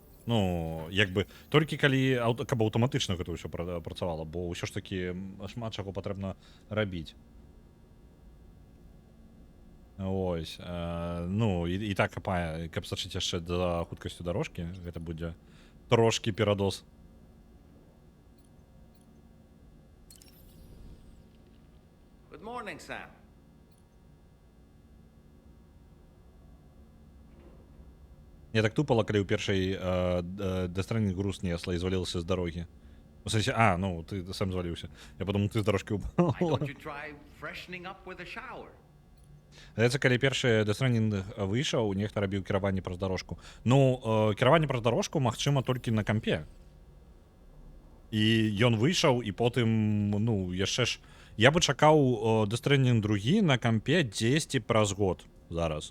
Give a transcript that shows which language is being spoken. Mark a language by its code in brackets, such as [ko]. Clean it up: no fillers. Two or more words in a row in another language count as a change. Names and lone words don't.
[be] Ну, як бы, толькі калі, каб аўтаматычна гэта ўсё працавала, бо ўсё ж такі шмат чаго патрэбна рабіць. Ось, ну, і так хапае, каб сачыць яшчэ за хуткасцю дарожкі, гэта будзе трошкі перадоз. [en] Good morning, Sam. [be] Я так тупала, калі ў першай Death груз несла і звалілася з дарогі. У сэнсе, ну, ты сам зваліўся. [ru] Я подумал, [be] ты з дарожкі упала. [en] Why don't you try freshening up with a shower? [be] Здаецца, калі першы Death выйшаў, нехта рабіў кіраванне праз дарожку. Ну, кіраванне праз дарожку магчыма толькі на кампе. І ён выйшаў, і потым, ну, яшчэ ж... Я бы чакаў Death Stranding 2 на кампе 10 праз год зараз.